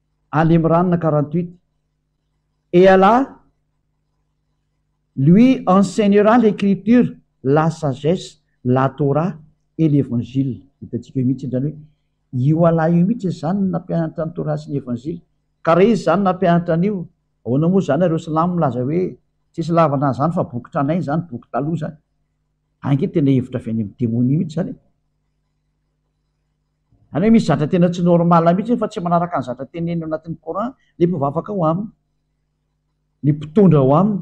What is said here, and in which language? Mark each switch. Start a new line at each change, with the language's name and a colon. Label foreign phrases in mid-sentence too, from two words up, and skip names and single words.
French: Ali Imran 48. Et Allah lui enseignera l'écriture, la sagesse, la Torah et l'évangile.
Malagasy: Hitantsika io mihitsy zany hoe io Allah io mihitsy zany nampianatra ny Torah sy ny évangile. Ka raha izy zany nampianatra an'io, ahoana moa zany ireo silamo milaza hoe tsisy lavana zany fa boky tranainy zany, boky taloha zany. Ange tena hevitra avy any amin'ny démonie mihitsy zany. Any hoe misy zatra tena tsy normal mihitsy fa tsy manaraka ny zatra teneny ao anatin'ny Coran, ny mpivavaka ho aminy, ny mpitondra ho aminy.